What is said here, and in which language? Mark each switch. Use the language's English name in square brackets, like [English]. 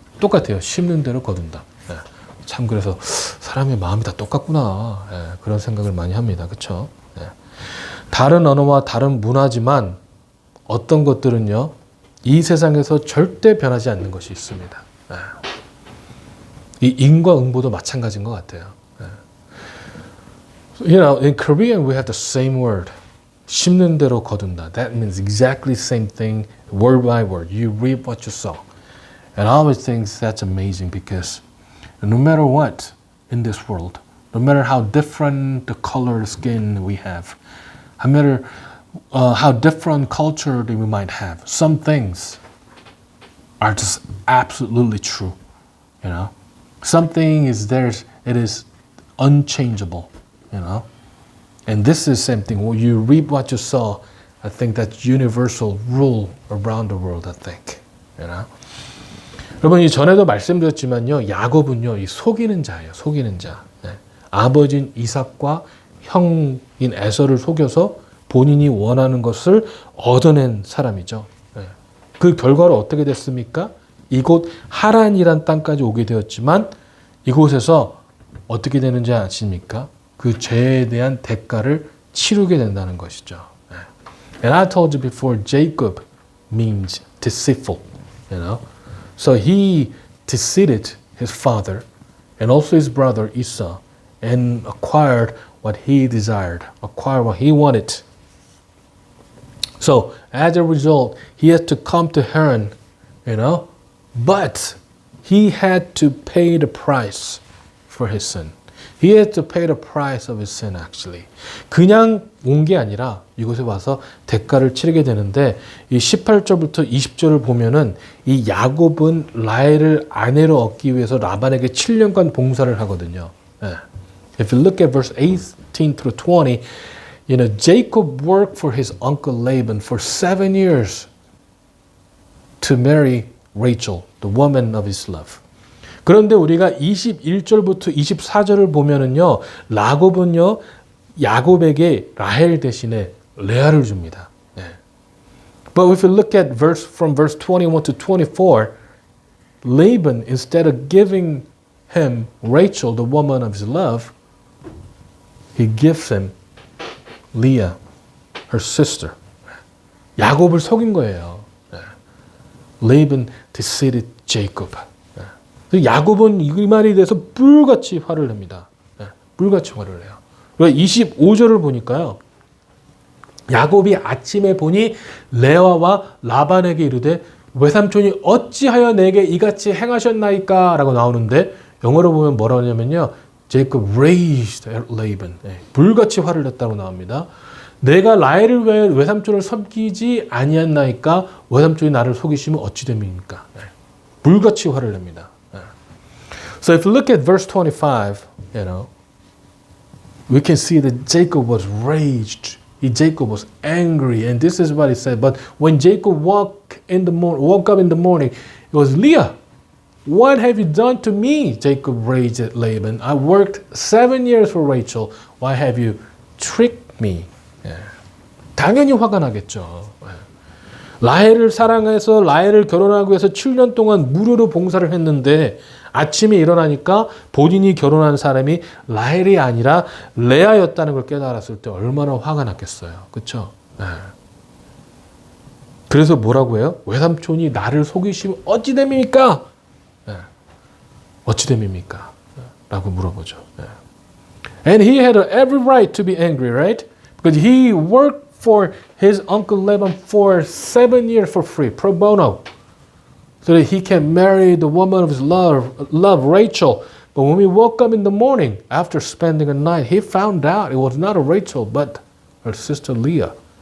[Korean] 똑같아요. 심는 대로 거둔다. 예, 참 그래서 사람의 마음이 다 똑같구나. 예, 그런 생각을 많이 합니다. 그렇죠? 예. 다른 언어와 다른 문화지만 어떤 것들은요. 이 세상에서 절대 변하지 않는 것이 있습니다. 예. 이 인과응보도 마찬가지인 것 같아요. [English] You know, in Korean we have the same word. [Korean] 심는 대로 거둔다. [English] That means exactly the same thing, word by word. You reap what you sow. And I always think that's amazing because no matter what in this world, no matter how different the color of skin we have, no matter how different culture that we might have. Some things are just absolutely true. You know, something is there. It is unchangeable. You know, and this is same thing. When you reap what you sow, I think that's universal rule around the world. I think. You know. [Korean] 여러분 이 전에도 말씀드렸지만요, 야곱은요 이 속이는 자예요. 속이는 자. 네. 아버지인 이삭과 형인 에서를 속여서 본인이 원하는 것을 얻어낸 사람이죠. 네. 그 결과로 어떻게 됐습니까? 이곳 하란이란 땅까지 오게 되었지만 이곳에서 어떻게 되는지 아십니까? 그 죄에 대한 대가를 치르게 된다는 것이죠. 네. [English] And I told you before, Jacob means deceitful. You know? So he deceived his father and also his brother Esau and acquired what he desired, acquired what he wanted. So as a result, he had to come to Haran, you know, but he had to pay the price for his sin. He had to pay the price of his sin actually. [Korean] 그냥 온 게 아니라 이곳에 와서 대가를 치르게 되는데 이 18절부터 20절을 보면은 이 야곱은 라헬을 아내로 얻기 위해서 라반에게 7년간 봉사를 하거든요. 네. [English] If you look at verse 18 through 20, you know, Jacob worked for his uncle Laban for 7 years to marry Rachel, the woman of his love. [Korean] 그런데 우리가 21절부터 24절을 보면은요, 야곱은요, 야곱에게 라헬 대신에 레아를 줍니다. 네. [English] But if you look at from verse 21 to 24, Laban, instead of giving him Rachel, the woman of his love, he gives him Leah, her sister. [Korean] 야곱을 속인 거예요. 네. [English] Laban deceived Jacob. [Korean] 야곱은 이 말에 대해서 불같이 화를 냅니다. 네, 불같이 화를 내요. 25절을 보니까요. 야곱이 아침에 보니 레아와 라반에게 이르되 외삼촌이 어찌하여 내게 이같이 행하셨나이까? 라고 나오는데 영어로 보면 뭐라고 하냐면요. [English] Jacob raised at Laban. [Korean] 네, 불같이 화를 냈다고 나옵니다. 내가 라헬을 왜 외삼촌을 섬기지 아니했나이까? 외삼촌이 나를 속이시면 어찌 됩니까? 네, 불같이 화를 냅니다. [English] So if you look at verse 25, you know, we can see that Jacob was raged. Jacob was angry, and this is what he said. But when Jacob woke up in the morning, it was Leah. What have you done to me? Jacob raged at Laban. I worked 7 years for Rachel. Why have you tricked me? [Korean] 예. 당연히 화가 나겠죠. 예. 라헬을 사랑해서 라헬을 결혼하기 위해서 7년 동안 무료로 봉사를 했는데 아침에 일어나니까 본인이 결혼한 사람이 라헬이 아니라 레아였다는 걸 깨달았을 때 얼마나 화가 났겠어요. 그렇죠? 네. 그래서 뭐라고 해요? 외삼촌이 나를 속이시면 어찌 됨입니까? 네. 어찌 됨입니까? 라고 물어보죠. 네. [English] And he had every right to be angry, right? Because he worked for his uncle Laban for 7 years for free, pro bono. So that he can marry the woman of his love, Rachel. But when we woke up in the morning, after spending a night, he found out it was not a Rachel, but her sister Leah.